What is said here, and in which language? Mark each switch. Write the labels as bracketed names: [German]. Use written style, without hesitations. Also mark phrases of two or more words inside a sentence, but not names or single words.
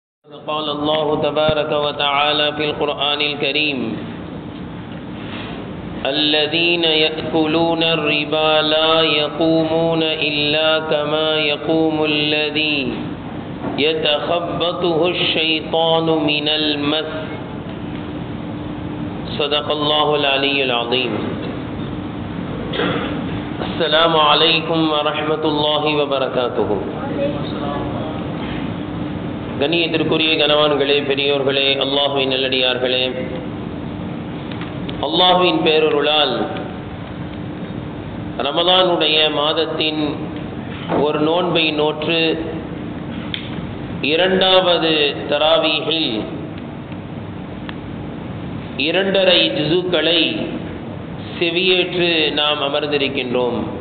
[Arabic] قال الله تبارك وتعالى في القرآن الكريم: الذين يأكلون الربا لا يقومون إلا كما يقوم الذي يتخبطه الشيطان من المس. صدق الله العلي العظيم. السلام عليكم ورحمة الله وبركاته. [Tamil] கண்ணியத்திற்குரிய கனவான்களே, பெரியோர்களே, அல்லாஹுவின் நல்லடியார்களே, அல்லாஹுவின் பேரருளால் ரமலானுடைய மாதத்தின் ஒரு நோன்பை நோற்று இரண்டாவது தராவீஹில் 2.5 ஜுஸுக்களை செவியேற்று நாம் அமர்ந்திருக்கின்றோம்.